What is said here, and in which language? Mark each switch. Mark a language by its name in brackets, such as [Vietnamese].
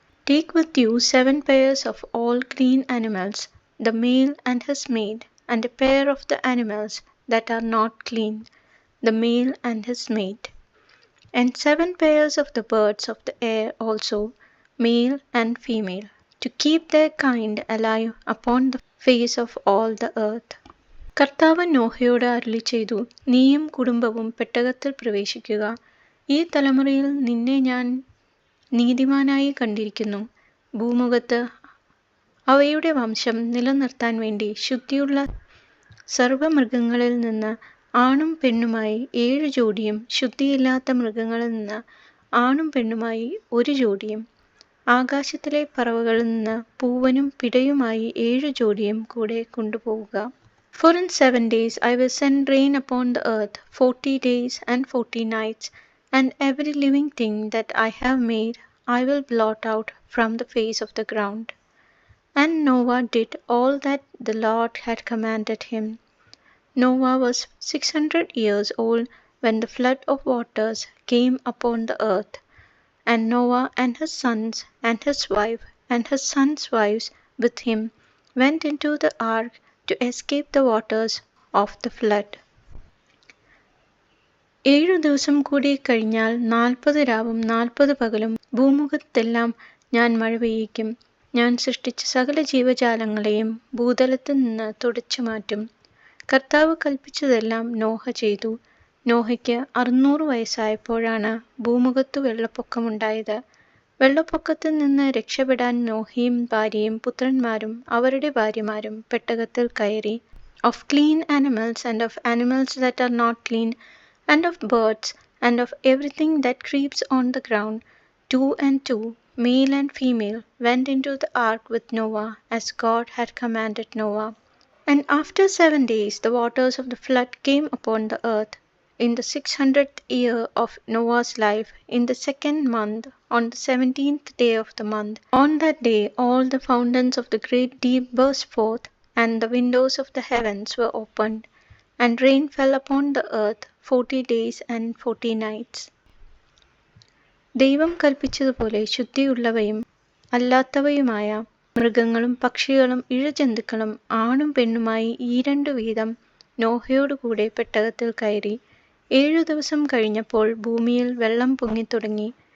[English] Take with you 7 pairs of all clean animals, the male and his mate, and a pair of the animals that are not clean, the male and his mate, and 7 pairs of the birds of the air also, male and female, to keep their kind alive upon the face of all the earth. [Malayalam] കർത്താവ് നോഹയോട് അരുളിച്ചെയ്തു, നീയും കുടുംബവും പെട്ടകത്തിൽ പ്രവേശിക്കുക. ഈ തലമുറയിൽ നിന്നെ ഞാൻ നീതിമാനായി കണ്ടിരിക്കുന്നു. ഭൂമുഖത്ത് അവയുടെ വംശം നിലനിർത്താൻ വേണ്ടി ശുദ്ധിയുള്ള സർവ്വമൃഗങ്ങളിൽ നിന്ന് ആണും പെണ്ണുമായി 7 ജോഡിയും, ശുദ്ധിയില്ലാത്ത മൃഗങ്ങളിൽ നിന്ന് ആണും പെണ്ണുമായി 1 ജോഡിയും, ആകാശത്തിലെ പറവകളിൽ നിന്ന് പൂവനും പിടയുമായി 7 ജോഡിയും കൂടെ കൊണ്ടുപോവുക. [English] For in 7 days I will send rain upon the earth, 40 days and 40 nights, and every living thing that I have made I will blot out from the face of the ground. And Noah did all that the Lord had commanded him. Noah was 600 years old when the flood of waters came upon the earth. And Noah and his sons and his wife and his sons' wives with him went into the ark to escape the waters of the flood. [Malayalam] 7 ദിവസം കൂടി കഴിഞ്ഞാൽ 40 രാവും 40 പകലും ഭൂമുഖത്തെല്ലാം ഞാൻ മഴ പെയ്യിക്കും. ഞാൻ സൃഷ്ടിച്ച സകല ജീവജാലങ്ങളെയും ഭൂതലത്തിൽ നിന്ന് തുടച്ചു മാറ്റും. കർത്താവ് കൽപ്പിച്ചതെല്ലാം നോഹ ചെയ്തു. നോഹയ്ക്ക് 600 വയസ്സായപ്പോഴാണ് ഭൂമുഖത്തു വെള്ളപ്പൊക്കമുണ്ടായത്. വെള്ളപ്പൊക്കത്തിൽ നിന്ന് രക്ഷപ്പെടാൻ നോഹയും ഭാര്യയും പുത്രന്മാരും അവരുടെ ഭാര്യമാരും പെട്ടകത്തിൽ കയറി. [English] Of clean animals and of animals that are not clean, and of birds and of everything that creeps on the ground, 2 and 2, male and female, went into the ark with Noah, as God had commanded Noah. And after 7 days the waters of the flood came upon the earth, in the 600th year of Noah's life, in the 2nd month, on the 17th day of the month. On that day all the fountains of the great deep burst forth, and the windows of the heavens were opened, and rain fell upon the earth 40 days and 40 nights. [Malayalam] ദൈവം കൽപ്പിച്ചതുപോലെ ശുദ്ധിയുള്ളവയും അല്ലാത്തവയുമായ മൃഗങ്ങളും പക്ഷികളും ഇഴജന്തുക്കളും ആണും പെണ്ണുമായി ഈ 2 വീതം നോഹയോടുകൂടെ പെട്ടകത്തിൽ കയറി. 7 ദിവസം കഴിഞ്ഞപ്പോൾ ഭൂമിയിൽ വെള്ളം പൊങ്ങിത്തുടങ്ങി.